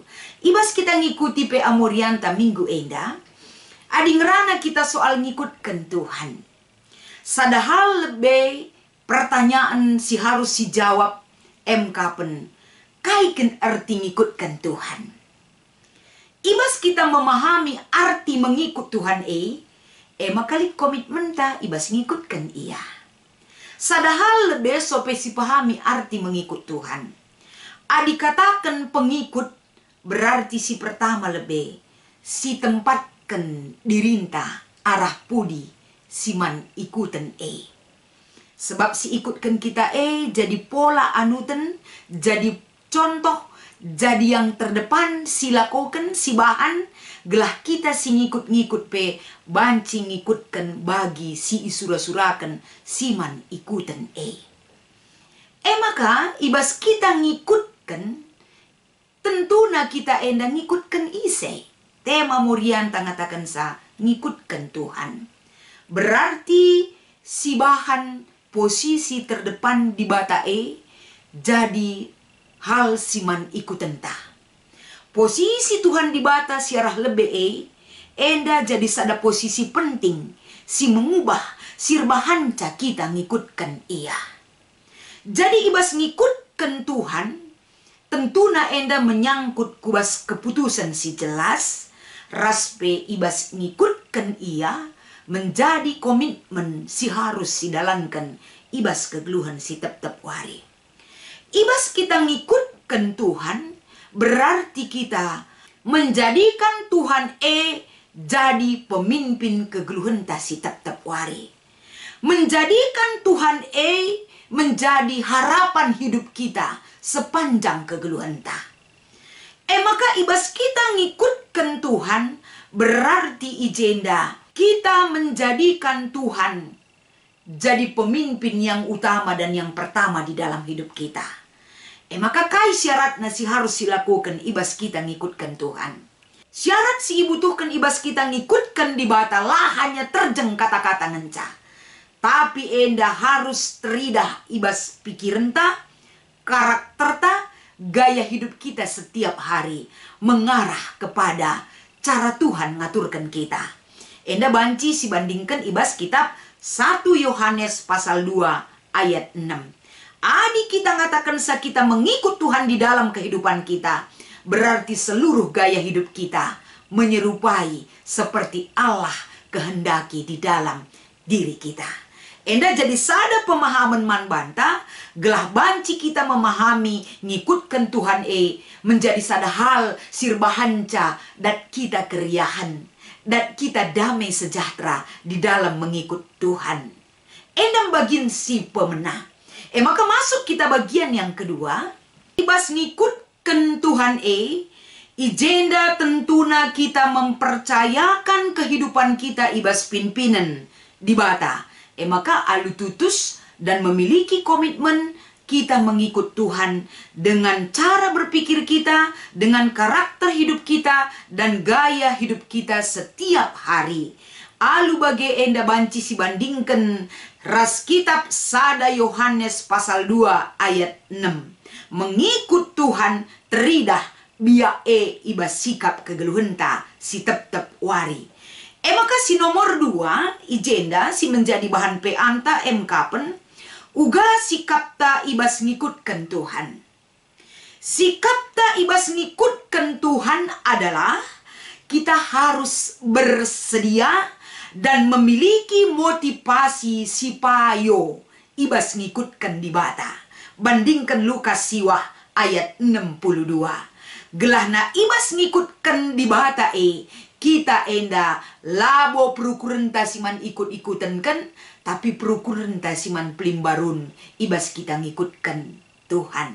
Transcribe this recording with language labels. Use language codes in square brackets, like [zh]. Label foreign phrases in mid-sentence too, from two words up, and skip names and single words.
[btx] Ibas kita ngikuti PA Morianta minggu enda. Adi ngerana kita soal ngikutkan Tuhan. Sadahal lebih pertanyaan si harus si jawab kapen. Kaiken arti ngikutkan Tuhan. Ibas kita [id] memahami arti mengikut Tuhan [btx] makali komitmen ta ibas ngikutkan ia. Sadahal lebih sope si pahami arti mengikut Tuhan. Adi katakan pengikut berarti si pertama lebih si tempatkan dirinta arah pudi si man ikutan Sebab si ikutkan kita jadi pola anutan, jadi contoh, jadi [id] yang terdepan [btx] si lakukan, si bahan, gelah kita si ngikut-ngikut banci ngikutkan bagi si isura-surakan, si man ikutan maka ibas kita ngikutkan, tentuna kita endang ngikutkan ise. Tema Morianta ngatakan sa, ngikutkan Tuhan. Berarti si bahan posisi terdepan di bata jadi hal siman ikutan ta. Posisi Tuhan di bata siarah lebih enda jadi sada posisi penting si mengubah sirbahanca kita ngikutkan ia. Jadi ibas ngikutkan Tuhan tentuna enda menyangkut kubas keputusan si jelas, raspe ibas ngikutkan ia [id] menjadi komitmen [btx] si harus si dalankan ibas kegeluhan si tep-tep wari. Ibas kita ngikutkan Tuhan, [id] berarti kita menjadikan Tuhan [btx] jadi pemimpin kegeluhan si tep-tep wari. [id] Menjadikan Tuhan menjadi harapan hidup kita sepanjang kegeluhan ta. Maka [btx] ibas kita ngikutkan [id] Tuhan, berarti ijenda kita menjadikan Tuhan jadi pemimpin yang utama dan yang pertama di dalam hidup kita. [btx] Maka kai syaratnya si harus dilakukan ibas kita ngikutkan Tuhan. Syarat si butuhkan ibas kita ngikutkan di bata lah hanya terjeng kata-kata ngenca. [id] Tapi [btx] enda harus teridah ibas pikiran ta, karakter ta, [id] gaya hidup kita setiap hari mengarah kepada cara Tuhan ngaturkan kita. [btx] Enda banci si bandingkan ibas kitab 1 Yohanes pasal 2 ayat 6. [id] Adi kita ngatakan kita mengikut Tuhan di dalam kehidupan kita, berarti seluruh gaya hidup kita menyerupai seperti Allah kehendaki di dalam diri kita. [btx] Enda jadi sada pemahaman man banta, gelah banci kita memahami ngikutkan Tuhan menjadi sada hal sirbahanca [id] dan kita keriahan dan kita damai sejahtera di dalam mengikut Tuhan. [btx] Enda bagian si pemenang. [id] Maka masuk kita bagian yang kedua, [btx] ibas ngikutkan Tuhan ijenda tentuna [id] kita mempercayakan kehidupan kita [btx] ibas pimpinan di bata. Maka alu tutus [id] dan memiliki komitmen kita mengikut Tuhan dengan cara berpikir kita, dengan karakter hidup kita, dan gaya hidup kita setiap hari. [btx] Alu bage enda banci si bandingkan ras kitab 1 Yohanes pasal 2 ayat 6. [id] Mengikut Tuhan [btx] teridah biak ibas sikap kegeluhenta si tep-tep wari. Maka si nomor 2 ijenda si menjadi bahan peanta kapen uga sikap ta ibas ngikutkan Tuhan. Sikap ta ibas ngikutkan Tuhan [id] adalah kita harus bersedia dan memiliki motivasi [btx] si payo ibas ngikutkan di bata. [id] Bandingkan Lukas siwah ayat 62. [btx] Gelahna ibas ngikutkan di bata kita enda labo perukuran tasiman ikut-ikutan kan, tapi perukuran tasiman pelimbarun ibas kita ngikutkan Tuhan.